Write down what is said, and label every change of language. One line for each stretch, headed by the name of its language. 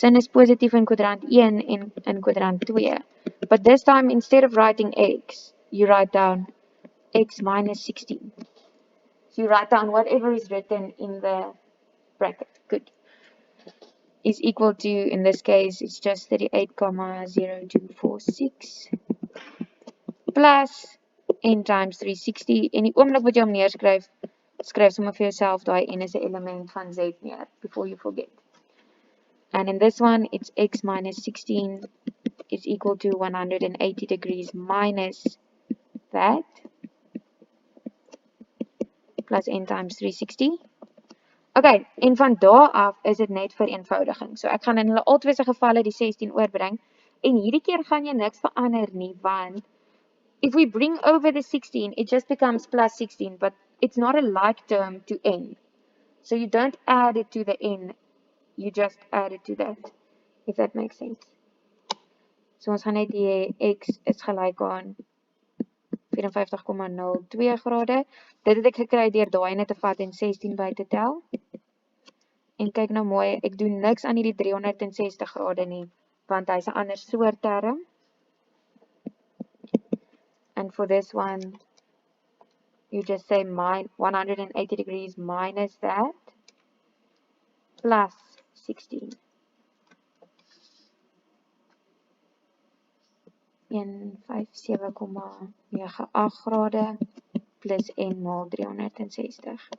Afrikaans: Sin is positief in kwadrant 1 en in kwadrant 2.
English: But this time, instead of writing x, you write down x minus 16. So you write down whatever is written in the bracket. Good. Is equal to, in this case, it's just 38,0246 plus n times 360.
Afrikaans: En die oomblik wat jy hom neerskryf, skryf sommer vir jouself daai n is 'n element van z neer,
English: before you forget. And in this one, it's x minus 16 is equal to 180 degrees minus that plus n times 360.
Afrikaans: Okay, en van daar af is dit net vereenvoudiging. So ek gaan in hulle albei se gevalle die 16 oorbring en hierdie keer gaan jy niks verander nie want
English: if we bring over the 16 it just becomes plus 16 but it's not a like term to n. So you don't add it to the n, you just add it to that, if that makes sense.
Afrikaans: So ons gaan net die x is gelyk aan 54,02 grade. Dit het ek gekry deur daai net te vat en 16 by te tel. En kyk nou mooi, ek doen niks aan hierdie 360 grade nie, want hy's 'n ander soort term.
English: And for this one, you just say 180 degrees minus that, plus 16.
Afrikaans: 157,98 grade plus n maal 360.